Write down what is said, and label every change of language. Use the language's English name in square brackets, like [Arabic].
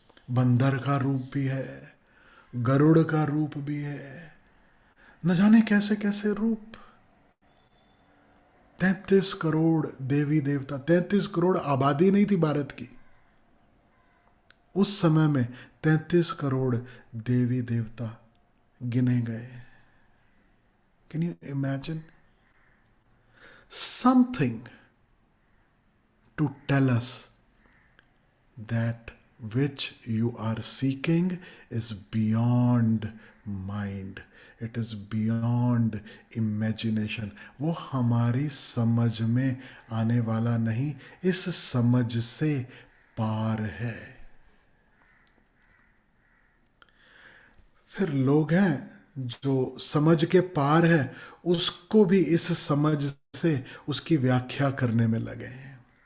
[Hindi] बंदर का रूप भी है, गरुड़ का रूप भी है, न जाने कैसे कैसे रूप. 33 करोड़ देवी देवता. 33 करोड़ आबादी नहीं थी भारत की उस समय में. 33 करोड़ देवी देवता गिने गए. [English] Can you imagine? Something to tell us that which you are seeking is beyond mind. It is beyond imagination. [Hindi] वो हमारी समझ में आने वाला नहीं, इस समझ से पार है. फिर लोग हैं जो समझ के पार है, उसको भी इस समझ से उसकी व्याख्या करने में लगे हैं.